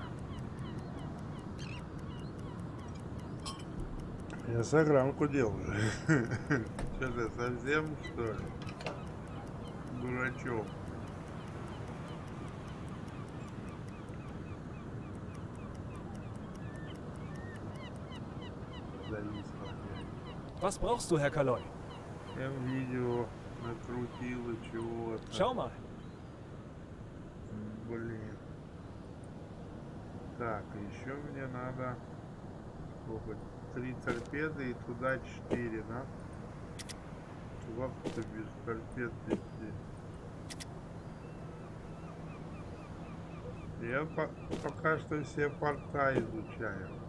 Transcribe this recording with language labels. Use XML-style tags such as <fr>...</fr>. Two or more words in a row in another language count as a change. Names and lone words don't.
<ru>Я сограммку делаю. Что ты совсем что ли? Дурачок. Зависло.</ru> <de>Was brauchst du, Herr Kaloy?</de> <ru>Видео накрутило чего-то.</ru> <de>Schau mal.</de> <ru>Блин. Так, еще мне надо сколько? 3 торпеды и туда 4, да? Чувак-то без торпед везде. Я пока что все порта изучаю.</ru>